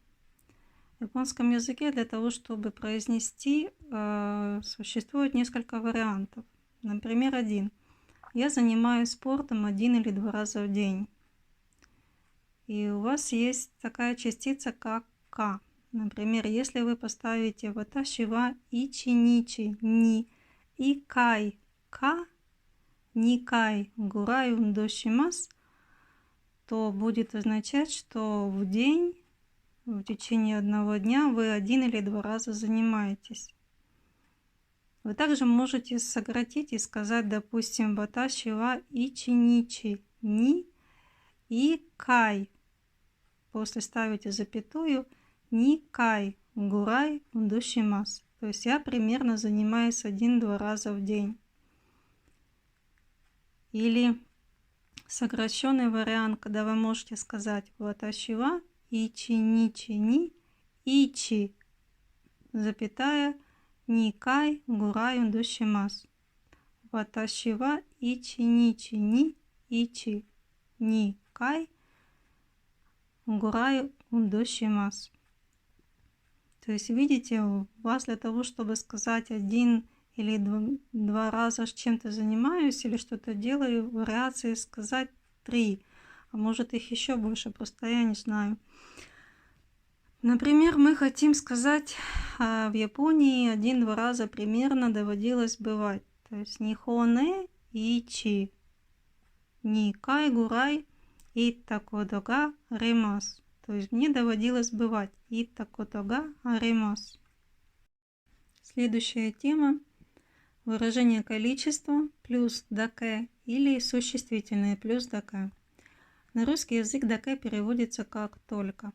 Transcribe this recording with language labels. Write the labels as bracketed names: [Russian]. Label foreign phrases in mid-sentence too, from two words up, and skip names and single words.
[Russian] В японском языке для того, чтобы произнести, существует несколько вариантов. Например, один. Я занимаюсь спортом 1 или 2 раза в день. И у вас есть такая частица, как «ка». Например, если вы поставите [Japanese] «私は一日に» [Russian] и «кай» «ка», «никай» [Japanese] «ぐらい運動します», [Russian] то будет означать, что в день, в течение одного дня вы 1 или 2 раза занимаетесь. Вы также можете сократить и сказать, допустим, [Japanese] «私は一日に» [Russian] и «кай». После ставите запятую [Japanese] «二回ぐらい運動します». [Russian] То есть я примерно занимаюсь 1-2 раза в день. Или сокращенный вариант, когда вы можете сказать [Japanese] «私は一日に一», [Russian] запятая, [Japanese] «二回ぐらい運動します». «私は一日に一二回ぐらい運動します». [Russian] То есть, видите, у вас для того, чтобы сказать 1 или 2 раза с чем-то занимаюсь или что-то делаю, вариации сказать 3, а может их еще больше, просто я не знаю. Например, мы хотим сказать, в Японии 1-2 раза примерно доводилось бывать. [Japanese] То есть 日本へ一、二回ぐらい行ったことがあります. [Russian] То есть мне доводилось бывать [Japanese] 行ったことがあります. [Russian] Следующая тема – выражение количества плюс даке или существительное плюс даке. На русский язык даке переводится как «только».